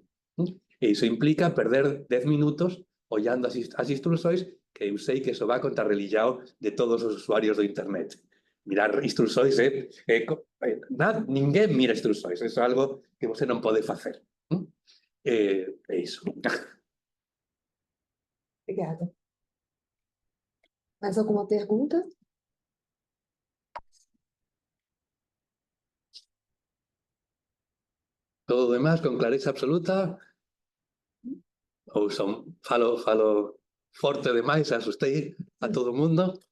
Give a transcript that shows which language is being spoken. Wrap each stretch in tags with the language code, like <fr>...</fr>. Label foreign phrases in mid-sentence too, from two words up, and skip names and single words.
<gl>E iso implica perder 10 minutos ollando as instruccións, que eu sei que iso va contrarrelillado de todos os usuarios do internet. Mirar instruccións ninguén mira instruccións, iso é algo que você non pode facer. É iso.</gl> <pt>Obrigada. Mais alguma pergunta?</pt> <gl>Todo o demás con clareza absoluta?</gl> <pt>Ou falo forte demais, asustei a todo mundo?</pt>